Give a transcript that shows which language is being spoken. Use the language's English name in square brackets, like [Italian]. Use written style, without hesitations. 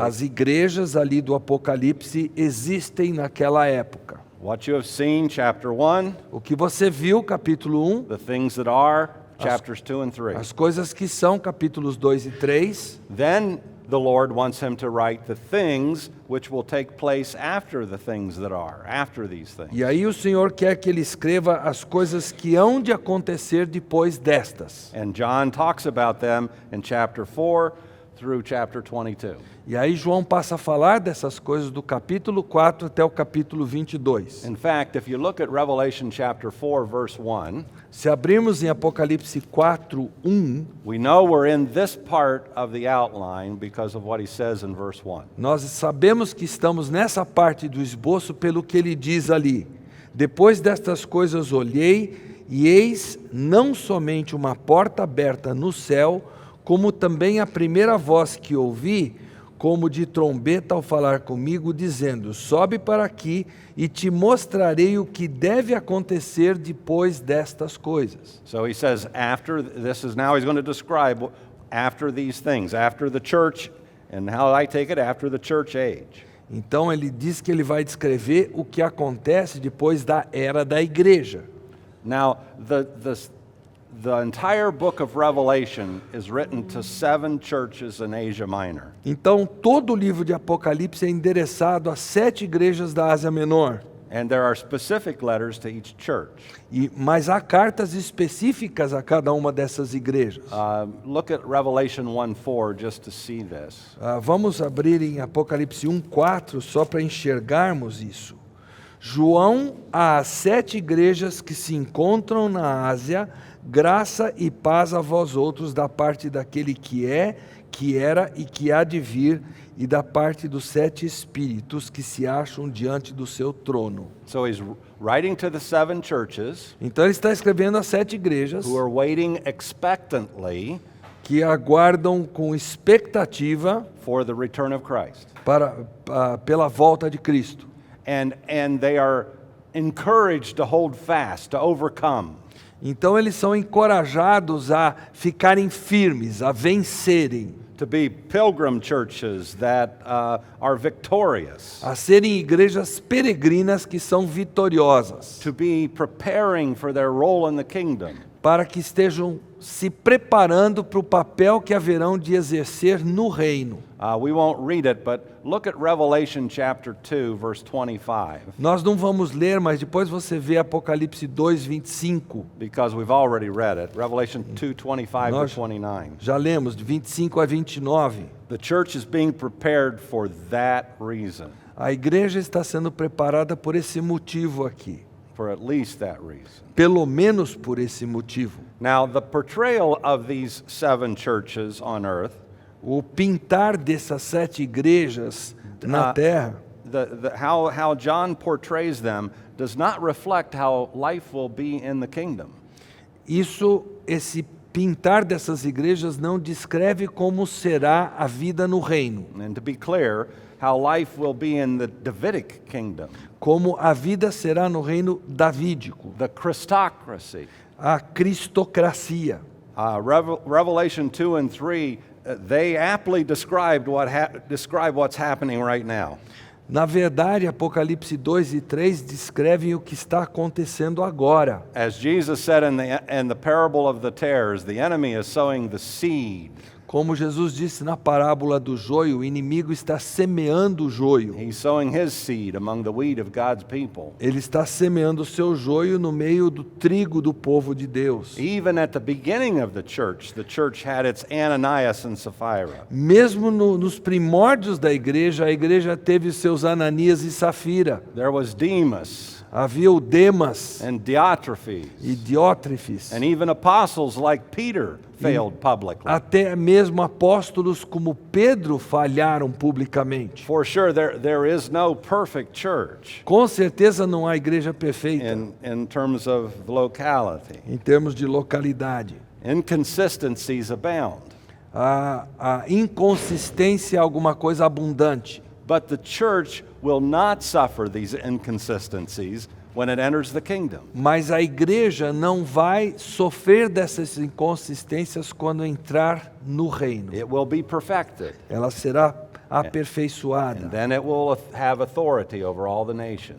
[Portuguese] As igrejas ali do Apocalipse existem naquela época. [English] What you have seen, chapter 1, [Portuguese] O que você viu, capítulo 1, [English] the things that are, chapters 2 and 3. [Portuguese] as coisas que são, capítulos 2 e 3. [English] Then the Lord wants him to write the things which will take place after the things that are, after these things. [Portuguese] E aí o Senhor quer que ele escreva as coisas que hão de acontecer depois destas. [English] And John talks about them in chapter 4, through chapter 22. [Portuguese] E aí João passa a falar dessas coisas do capítulo 4 até o capítulo 22. [English] In fact, if you look at Revelation chapter 4, verse 1, [Portuguese] Se abrirmos em Apocalipse 4, 1, [English] we know we're in this part of the outline because of what he says in verse 1. [Portuguese] nós sabemos que estamos nessa parte do esboço pelo que ele diz ali. Depois destas coisas olhei, e eis não somente uma porta aberta no céu, como também a primeira voz que ouvi, como de trombeta ao falar comigo, dizendo: sobe para aqui e te mostrarei o que deve acontecer depois destas coisas. [English] So he says, after this is now he's going to describe after these things, after the church, and how I take it, after the church age. [Portuguese] Então ele diz que ele vai descrever o que acontece depois da era da igreja. [English] Now, the entire book of Revelation is written to 7 churches in Asia Minor. [Portuguese] Então todo o livro de Apocalipse é endereçado a 7 igrejas da Ásia Menor. [English] And there are specific letters to each church. [Portuguese] Mas há cartas específicas a cada uma dessas igrejas. [English] Look at Revelation 1:4 just to see this. [Portuguese] Vamos abrir em Apocalipse 1:4 só para enxergarmos isso. João às 7 igrejas que se encontram na Ásia, graça e paz a vós outros da parte daquele que é, que era e que há de vir, e da parte dos 7 espíritos que se acham diante do seu trono. [English] So he's writing to the 7 churches [Portuguese] Então ele está escrevendo às 7 igrejas [English] who are waiting expectantly [Portuguese] que aguardam com expectativa [English] for the return of Christ. [Portuguese] Pela volta de Cristo. [English] And they are encouraged to hold fast, to overcome. [Portuguese] Então eles são encorajados a ficarem firmes, a vencerem, [English] To be pilgrim churches that are victorious. [Portuguese] a serem igrejas peregrinas que são vitoriosas, [English] To be preparing for their role in the kingdom. [Portuguese] para que estejam se preparando para o papel que haverão de exercer no reino. [English] We won't read it, but look at Revelation chapter 2, verse 25, [Portuguese] Nós não vamos ler, mas depois você vê Apocalipse 2:25. [English] because we've already read it. Revelation 2, 25 to [Portuguese] Nós [English] 29. [Portuguese] já lemos, de 25 a 29. [English] The church is being prepared for that reason, [Portuguese] A igreja está sendo preparada por esse motivo aqui. [English] for at least that reason. [Portuguese] Pelo menos por esse motivo. [English] Now, the portrayal of these 7 churches on earth, [Portuguese] O pintar dessas 7 igrejas na terra, [English] how John portrays them does not reflect how life will be in the kingdom. [Portuguese] esse pintar dessas igrejas não descreve como será a vida no reino, [English] And to be clear, how life will be in the Davidic kingdom, [Portuguese] como a vida será no reino davídico, [English] the Christocracy. [Portuguese] a cristocracia. [English] Revelation 2 and 3, they aptly describe what's happening right now. [Portuguese] Na verdade, Apocalipse 2 e 3 descrevem o que está acontecendo agora. [English] As Jesus said in the parable of the tares, the enemy is sowing the seed. [Portuguese] Como Jesus disse na parábola do joio, o inimigo está semeando o joio. [English] He's sowing his seed among the wheat of God's people. [Portuguese] Ele está semeando o seu joio no meio do trigo do povo de Deus. [English] Even at the beginning of the church had its Ananias and Sapphira. [Portuguese] Mesmo nos primórdios da igreja, a igreja teve seus Ananias e Safira. [English] There was Demas [Portuguese] Havia o Demas [English] and Diotrephes, [Portuguese] e Diótrefes. [English] and even apostles like Peter failed publicly. [Portuguese] Até mesmo apóstolos como Pedro falharam publicamente. [English] For sure, there is no perfect church [Portuguese] Com certeza não há igreja perfeita [English] in terms of locality. [Portuguese] em termos de localidade. [English] Inconsistencies abound. [Portuguese] A inconsistência é alguma coisa abundante. [English] But the church will not suffer these inconsistencies when it enters the kingdom. [Portuguese] Mas a igreja não vai sofrer dessas inconsistências quando entrar no reino. [English] It will be perfected. [Portuguese] Ela será aperfeiçoada. [English] And then it will have authority over all the nations.